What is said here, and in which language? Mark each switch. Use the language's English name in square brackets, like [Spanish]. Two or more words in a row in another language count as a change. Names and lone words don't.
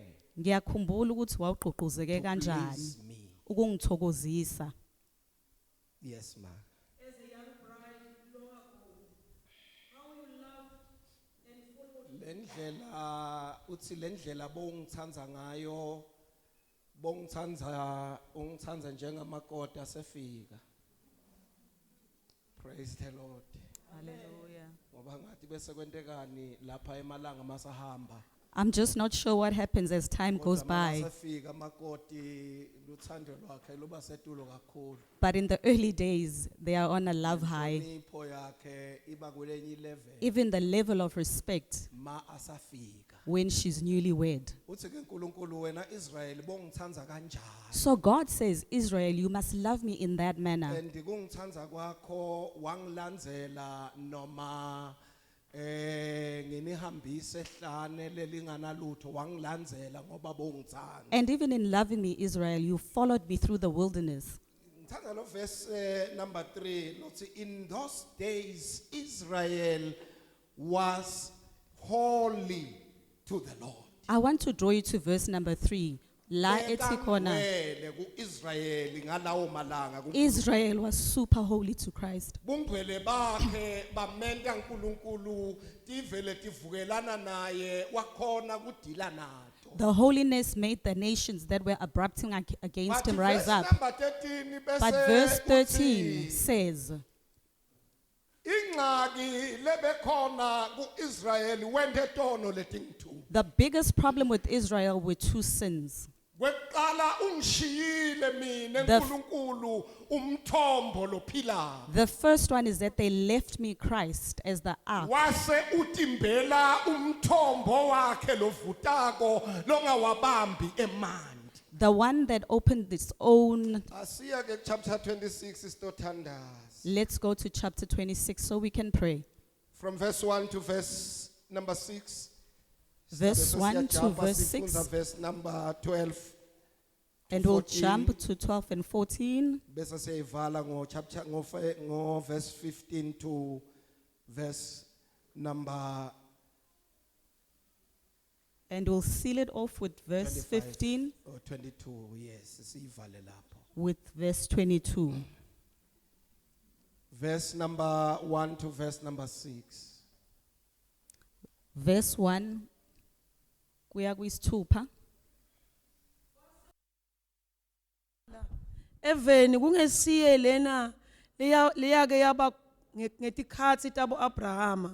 [Swati] Ngiyakhumbula ukuthi wawugqugquzeke [English] to [Swati] kanjani [English] please me. [Swati] ukungithokozisa. [English] Yes, ma. [Swati] Lendlela uthi lendlela bongithanza ngayo ungithanza njengamakoti asefika. [English] Praise the Lord. Hallelujah. [Swati] Ngoba ngathi bese kwentekani lapha emalanga masahamba. [English] I'm just not sure what happens as time goes by. [Swati] Masafika makoti luthando lwakhe luba setulo kakhulu. [English] But in the early days, they are on a love high. [Swati] Inhlonipho yakhe iba kwelenye level [English] Even the level of respect [Swati] ma asafika. [English] when she's newlywed. [Swati] Uthi ke uNkulunkulu wena Israel bongithanza kanjani. [English] So God says, Israel, you must love me in that manner. [Swati] And kungithanza kwakho wangilandzela noma nginihambise ehlane lelinganalutho wangilandzela ngoba bongithanza. [English] And even in loving me, Israel, you followed me through the wilderness. [Swati] Ngithanda lo [English] verse number [Swati] 3 lothi [English] in those days Israel was holy to the Lord. I want to draw you to verse number 3. [Swati] La ethi khona, Bekangcwele ku-Israyeli ngalawo malanga [English] Israel was super holy to Christ. [Swati] bungcwele bakhe bamenta uNkulunkulu tivele tivukelana naye wakhona kudila nato. [English] The holiness made the nations that were abrupting against him rise Verse up. number 13 bese But verse [Swati] uthi, [English] 13 says, [Swati] ingxaki lebekhona ku-Israyeli wente tono letintu. [English] the biggest problem with Israel were two sins. [Swati] Kweqala ungishiyile mina [English] The f- [Swati] uNkulunkulu umthombo lophilayo. [English] The first one is that they left me Christ as the ark. [Swati] Wase utimbela umthombo wakhe lovutako longawabambi emanti. [English] The one that opened its own. [Swati] Asiya ke chapter 26 isitothandaza. [English] Let's go to chapter 26 so we can pray. From verse 1 to verse number 6. Verse [Swati] Sabe [English] 1 to [Swati] siyajumpa [English] verse [Swati] sifunza [English] 6. verse number 12. And we'll 14. jump to 12 and 14. [Swati] Bese siyayivala ngo [English] verse 15 to verse number And we'll seal it off with verse 25 15 or 22. Yes, [Swati] siyivale lapho. [English] with verse 22. Verse number 1 to verse number 6. [Swati] Verse 1. Kuya kwisithupha. Eveni kungesiye lena leya ke yaba ngetikhathi tabo Abrahama.